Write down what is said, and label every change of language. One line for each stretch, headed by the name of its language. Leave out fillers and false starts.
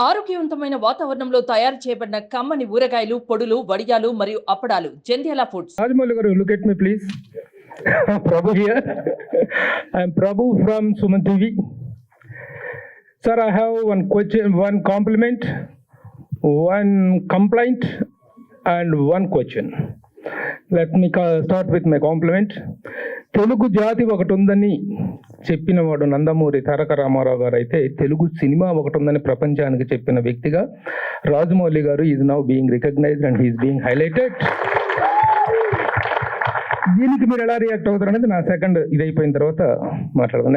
Telugu: ఆరోగ్యవంతమైన వాతావరణంలో తయారు చేయబడిన కమ్మని ఊరగాయలు, పొడులు, వడియాలు మరియు అప్పడాలు. Jandhyala foods.
English: Rajamouli garu, look at me please. Prabhu here. I am Prabhu from SumanTV. Sir, I have one question, one compliment, one complaint, and one question. Let me start with my compliment.
Telugu: Telugu జాతి ఒకటి ఉందని చెప్పినవాడు నందమూరి తారక రామారావు గారు అయితే, Telugu cinema ఒకటి ఉందని ప్రపంచానికి చెప్పిన వ్యక్తిగా రాజమౌళి గారు
English: Is now being recognised and he is being highlighted.
Telugu: దీనికి మీరు ఎలా రియాక్ట్ అవుతారు అనేది నా సెకండ్ ఇది అయిపోయిన తర్వాత మాట్లాడదాం.